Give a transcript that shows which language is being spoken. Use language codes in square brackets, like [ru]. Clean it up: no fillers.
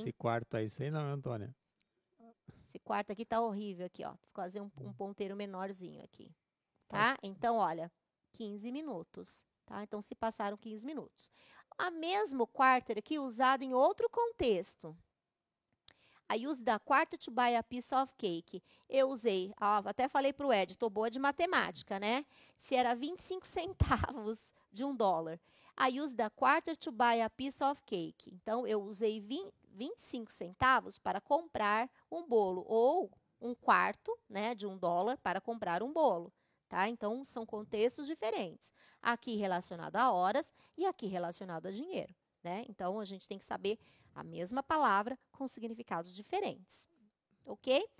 [pt] Esse quarto aí, sei não, Antônia. Esse quarto aqui tá horrível aqui, ó. Vou fazer um ponteiro menorzinho aqui, tá? Então, olha, 15 minutos, tá? Então, se passaram 15 minutos. A mesmo quarter aqui usado em outro contexto. [en] I used the quarter to buy a piece of cake. [pt] Eu usei, até falei pro Ed, tô boa de matemática, né? Se era 25 centavos de $1. [en] I used the quarter to buy a piece of cake. [pt] Então, eu usei 25 centavos para comprar um bolo, ou um quarto, né, de $1 para comprar um bolo, tá? Então, são contextos diferentes. Aqui relacionado a horas e aqui relacionado a dinheiro, né? Então, a gente tem que saber a mesma palavra com significados diferentes, ok?